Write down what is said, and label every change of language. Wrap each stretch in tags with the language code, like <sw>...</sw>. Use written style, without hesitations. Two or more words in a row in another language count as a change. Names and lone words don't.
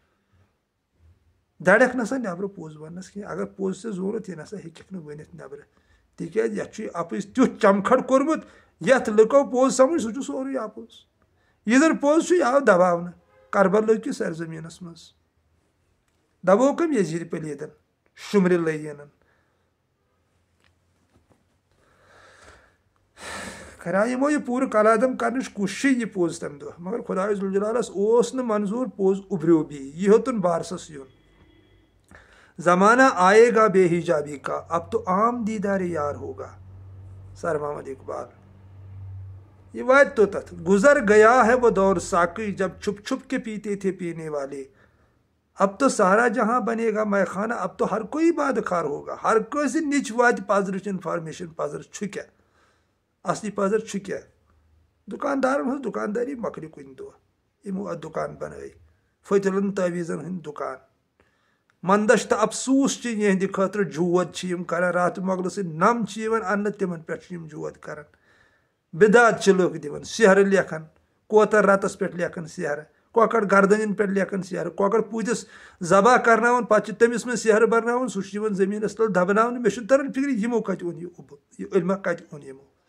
<ks>دڑکھ نسا نٮ۪برٕ پوٚز وننس کینٛہہ اگر پوٚز ژےٚ ضروٗرت یہِ نسا ہیٚککھ نہٕ ؤنِتھ نٮ۪برٕ تِکیازِ یتھ چھُ اپُز تیُتھ چمکھڑ کوٚرمُت یتھ لُکو پوٚز سمجھ سُہ چھُ سورُے اپُز یہِ زن پوٚز چھُ یہِ آو دباونہٕ کربلہٕ کِس سرزمیٖنس منٛز دبوکھم یزیٖد پلیٖدن شُمرِ لعیٖنن خرا یِمو یہِ پوٗرٕ کلادم کرنٕچ کوٗشِشے یہِ پوٚز تمہِ دۄہ مگر خۄدایہِ ذوالجلالس اوس نہٕ منظوٗر پوٚز اُبریو بیٚیہِ یہِ ہیوٚتُن بارسس یُن</ks> <ur>زمانہ آیے گا بے حجابی کا اب تو عام دیدار یار ہوگا</ur> <ks>سر محمد اقبال یہ واتہِ توٚتتھ</ks> <ur>گزر گیا ہے وہ دور ساقی جب چھپ چھپ کے پیتے تھے پینے والے اب تو سارا جہاں بنے گا میں خانہ اب تو ہر کوئی بادخار ہوگا</ur> <ks>ہر کٲنٛسہِ نِچ واتہِ پزرٕچ انفارمیشن پزر چھُ کیٛاہ اصلی پزر چھُ کیٛاہ دُکاندارن ہٕنٛز دُکانداری مۄکلہِ کُنہِ دۄہ یِمو اتھ دُکان بنٲے فٔتِلن تٲویٖزن ہٕنٛدۍ دُکان منٛدش تہٕ افسوٗس چھِ یِہنٛدِ خٲطرٕ جود چھِ یِم کران راتہٕ مۄغلہٕ سۭتۍ نم چھِ یِوان اننہٕ تِمن پٮ۪ٹھ چھِ یِم جود کران بِدات چھِ لُکھ دِوان سیہرٕ لیکھان کوتر رتس پٮ۪ٹھ لیکھان سیہرٕ کۄکر گردنن پٮ۪ٹھ لیکھان سیہرٕ کۄکر پوٗتِس ذبح کرناوان پتہٕ چھِ تٔمِس منٛز سیہرٕ برناوان سُہ چھُ یِوان زٔمیٖنس تل دبناونہٕ مےٚ چھُنہٕ تران فِکرِ یِمو کتہِ اوٚن یہِ اوٚبُر یہِ علمہ کتہِ اوٚن یِمو</ks>